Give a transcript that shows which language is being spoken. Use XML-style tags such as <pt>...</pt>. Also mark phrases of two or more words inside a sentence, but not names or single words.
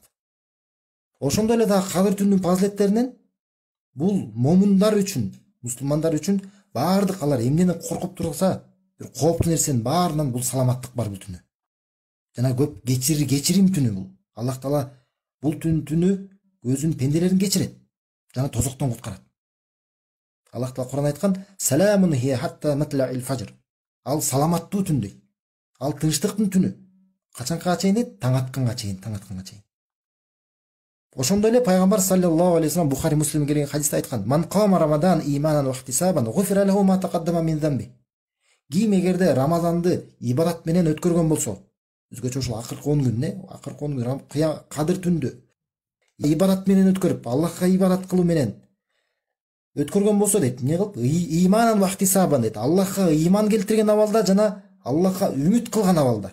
<ky>Ошондой эле дагы кадыр түнүнүн фазилеттеринен бул момундар үчүн, мусулмандар үчүн баардык алар эмнени коркуп турса, бир кооптуу нерсенин баарынан бул саламаттык бар бул түнү. Жана көп кечирим түнү бул. Аллах Таала бул түнү өзүнүн пенделерин кечирет жана тозоктон куткарат. Аллах Таала Кур'ан айткан:</ky> <ar>"سلام هي حتى مطلع الفجر."</ar> <ky>Ал саламаттуу түн дейт. Ал тынчтыктын түнү. Качанга чейин дейт? Таң атканга чейин. Ошондой эле пайгамбар</ky> <ar>صلى الله عليه وسلم</ar> <ky>Бухари Муслим келген хадисте айткан:</ky> <ar>"من قام رمضان إيمانا واحتسابا غفر له ما تقدم من ذنبه."</ar> <ky>Ким эгерде Рамазанды ибадат менен өткөргөн болсо, өзгөчө ушул акыркы 10 күн, акыркы 10 күн кадыр түндү ибадат менен өткөрүп, Аллахка ибадат кылуу менен өткөргөн болсо дейт, эмне кылып?</ky> <ar>إيمانا واحتسابا</ar> <ky>дейт. Аллахка иман келтирген абалда жана Аллахка үмүт кылган абалда.</ky>